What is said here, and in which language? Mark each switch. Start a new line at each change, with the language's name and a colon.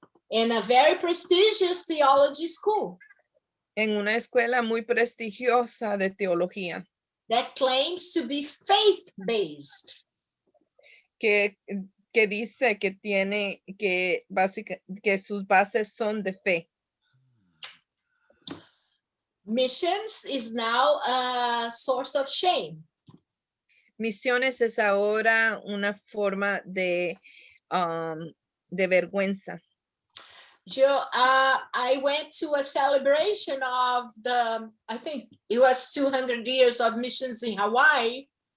English: In a very prestigious theology school.
Spanish: En una escuela muy prestigiosa de teología.
English: That claims to be faith-based.
Spanish: Que dice que tiene que sus bases son de fe.
English: Missions is now a source of shame.
Spanish: Misiones es ahora una forma de vergüenza.
English: I went to a celebration of I think it was 200 years of missions in Hawaii.